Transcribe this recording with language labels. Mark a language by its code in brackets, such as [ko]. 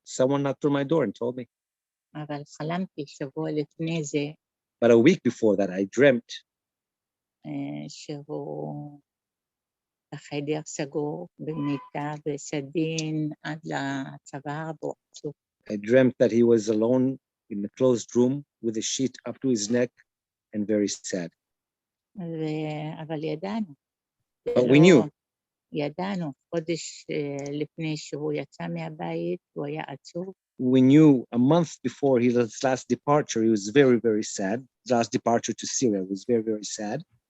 [en] Someone knocked on my door and told me. [he] אבל חלמתי שבוע לפני זה. [en] But a week before that, I dreamt. [he] שהוא בחדר סגור, במיטה, בסדין, עד לצוואר, בו עצוב. [en] I dreamt that he was alone in a closed room with a sheet up to his neck and very sad. [he] אבל ידענו. [en] But we knew. [he] ידענו, חודש לפני שהוא יצא מהבית, הוא היה עצוב. [en] We knew a month before his last departure, he was very, very sad. His last departure to Syria was very, very sad.